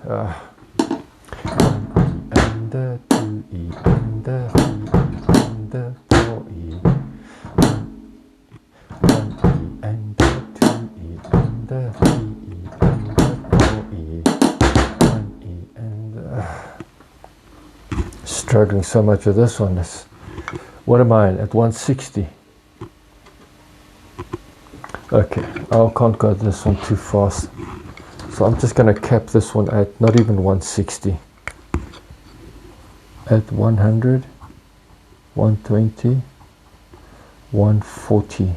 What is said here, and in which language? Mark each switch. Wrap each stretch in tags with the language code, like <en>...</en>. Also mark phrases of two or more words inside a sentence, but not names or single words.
<en>1E, and the 2E, and the 3E, and the 4E, 1E, and the 2E, and the 3E, and the 4E, 1E, and struggling so much with this one. What am I at 160? Okay, I can't go this one too fast, so I'm just going to cap this one at not even 160, at 100, 120, 140.</en>